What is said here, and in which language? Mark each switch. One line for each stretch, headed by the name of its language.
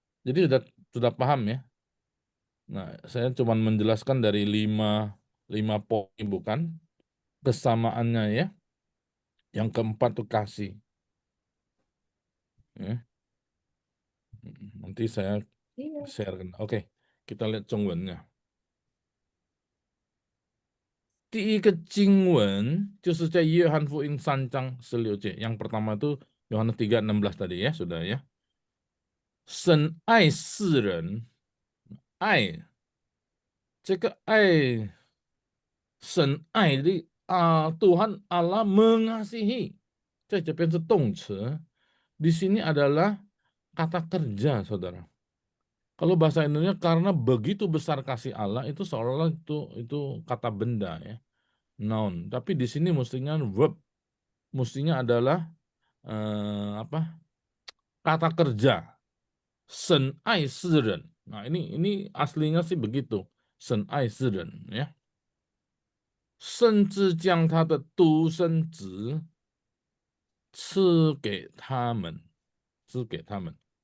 Indonesian: Jadi sudah paham ya? Nah, saya cuma menjelaskan dari 5 poin, bukan kesamaannya ya. Yang keempat tuh kasih. Ya. Nanti saya share. Oke, kita lihat Zhongwennya.
Chinese: 第一个经文就是在约翰福音3章16节.
Indonesian: Yang pertama itu Yohanes 3:16 tadi ya, sudah ya.
Chinese: 神爱世人，爱这个爱，神爱的
Indonesian: Tuhan Allah mengasihi.
Chinese: 在这边是动词,
Indonesian: di sini adalah kata kerja, saudara. Kalau bahasa Indonesia karena begitu besar kasih Allah itu seolah-olah itu kata benda ya, noun. Tapi di sini mestinya verb, mestinya adalah apa? Kata kerja.
Chinese: 神爱世人.
Indonesian: Nah, ini aslinya sih begitu.
Chinese: 神爱世人 ya. 甚至将他的独生子赐给他们，赐给他们。